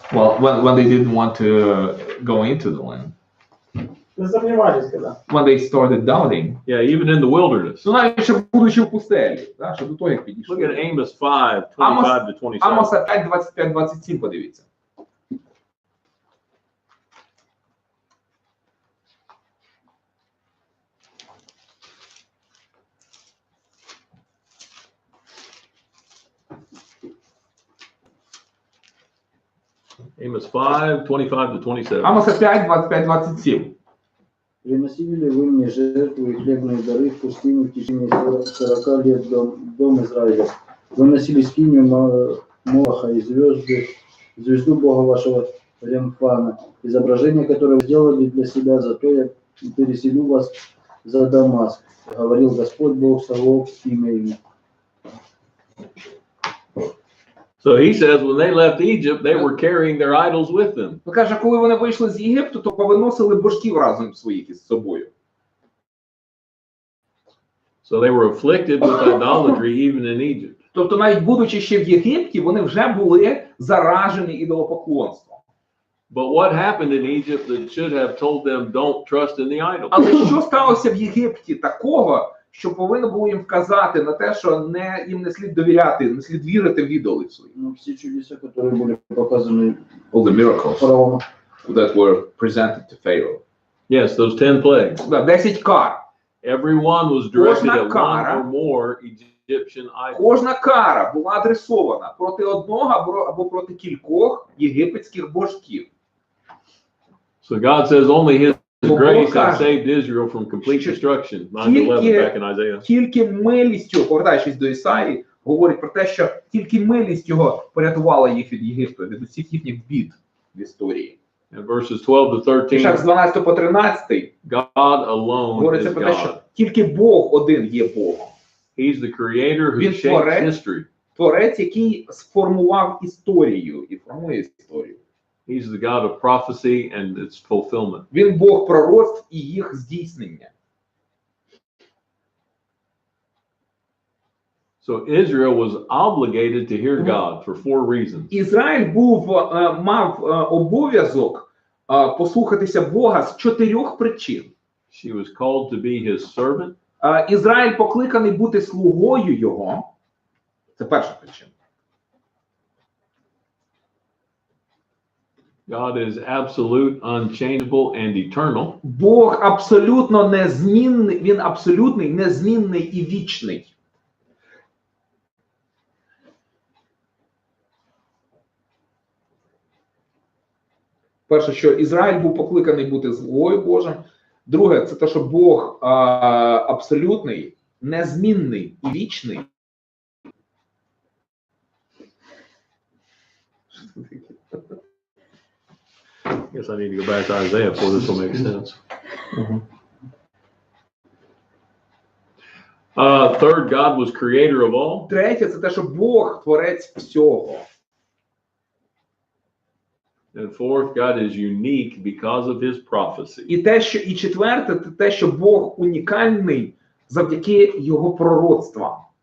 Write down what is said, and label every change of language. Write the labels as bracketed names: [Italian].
[English] Well, when they didn't want to go into the land. [Russian] Сомневались, когда. [English] When they started doubting. Yeah, even in the wilderness. [Ukrainian] Ну, навіть ще будучи в пустелі, да, ще до того, як підійшли. [English] Look at Amos 5, 25 to 27. [Ukrainian] Амоса 5, 25, 27, подивіться. [English] Amos 5, 25 to 27. [Ukrainian] Амоса 5, 25, 27. [Russian] Приносили ли вы мне жертву и хлебные дары в пустыне в течение 40 лет, дом Израиля? Вы носили скинию Молоха и звезду Бога вашего Ремфана, изображение, которое вы сделали для себя, зато я переселю вас за Дамаск, говорил Господь Бог Саваоф, имя ему. [English] So he says when they left Egypt, they were carrying their idols with them. [Ukrainian] Він каже, коли вони вийшли з Єгипту, то повиносили божків разом своїх із собою. [English] So they were afflicted with idolatry even in Egypt. [Ukrainian] Тобто навіть будучи ще в Єгипті, вони вже були заражені ідолопоклонством. [English] But what happened in Egypt that should have told them don't trust in the idol? [Ukrainian] Але що сталося в Єгипті такого, що повинно було їм вказати на те, що їм не слід довіряти, не слід вірити в ідоли свої? [Russian] Ну, все чудеса, которые были показаны [English] All the miracles [Russian] фараону. [English] that were presented to Pharaoh. Yes, those 10 plagues. [Ukrainian] 10 кар. [English] Everyone was directed [Ukrainian] Кожна [English] at one [Ukrainian] кара. [English] or more Egyptian idols. [Ukrainian] Кожна кара була адресована проти одного або проти кількох єгипетських божків. [English] So God says only His [Ukrainian] Бо [English] grace [Ukrainian] Бог [English] had [Ukrainian] каже, [English] saved Israel from complete destruction. 9:11 back in Isaiah. [Ukrainian] Тільки милістю, повертаючись до Ісаї, говорить про те, що тільки милість його порятувала їх від Єгипту, від усіх їхніх бід в історії. [English] And verses 12 to [Ukrainian] І так, з [English] 13, [Ukrainian] 12 по 13 [English] God alone [Ukrainian] говориться [English] is [Ukrainian] про те, що [English] God. [Ukrainian] тільки Бог один є Богом. [English] He's the creator who [Ukrainian] Він [English] shapes [Ukrainian] творець. [English] history. [Ukrainian] Творець, який сформував історію і формує історію. [English] He's the God of prophecy and its fulfillment. [Ukrainian] Він Бог пророцтв і їх здійснення. [English] So Israel was obligated to hear God for 4 reasons. [Ukrainian] Ізраїль мав обов'язок послухатися Бога з 4 причин. [English] She was called to be His servant. [Ukrainian] Ізраїль покликаний бути слугою його. Це перша причина. [English] God is absolute, unchangeable, and eternal. [Ukrainian] Бог абсолютно незмінний, він абсолютний, незмінний і вічний. Перше, що Ізраїль був покликаний бути слугою Божим. Друге, це те, що Бог абсолютний, незмінний і вічний. [English] guess I need to go back to Isaiah before this will make sense. Third, God was creator of all. [Ukrainian] Третє, це те, що Бог творець всього. [English] And fourth, God is unique because of his prophecy. [Ukrainian] І четверте, це те, що Бог унікальний завдяки його пророцтвам.